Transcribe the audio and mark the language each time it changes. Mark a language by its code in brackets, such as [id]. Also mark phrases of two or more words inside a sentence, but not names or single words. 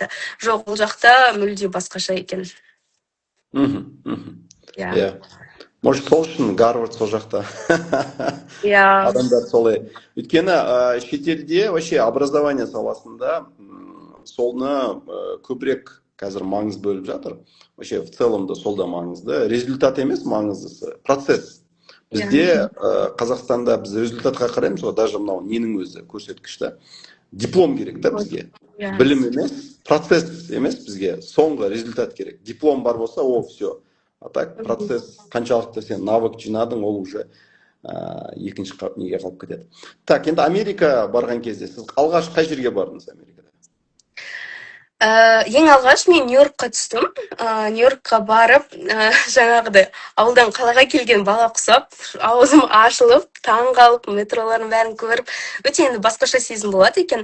[kk] Жоқ, ол жақта мүлде басқаша екен. Иә. Может, сол үшін Гарвард сол жақта. Иә. Адамдар солай. Өйткені шетелде вообще образование саласында солны көбірек қазір маңыз бөліп жатыр. [ru] Вообще в целом да [kk] сол да маңызды. Результат емес маңыздысы, процесс. Бізде Қазақстанда біз результатқа қараймыз ғой, даже мынау ненің өзі көрсеткішті. Диплом керек та бізге. Білім емес, процесс емес бізге. Соңғы результат керек. Диплом бар болса, [ru] о, все. [kk] А так процесс қаншалықты сен навык жинадың, ол уже екінші неге қалып кетеді. Так, енді Америка барған кезде сіз алғаш қай жерге бардыңыз Америкада? Ең алғаш мен Нью-Йоркқа түстім. Нью-Йоркқа барып, жаңағыдай ауылдан қалаға келген бала құсап, аузым ашылып, таң қалып, метроларын бәрін көріп, өте енді басқаша сезім болады екен.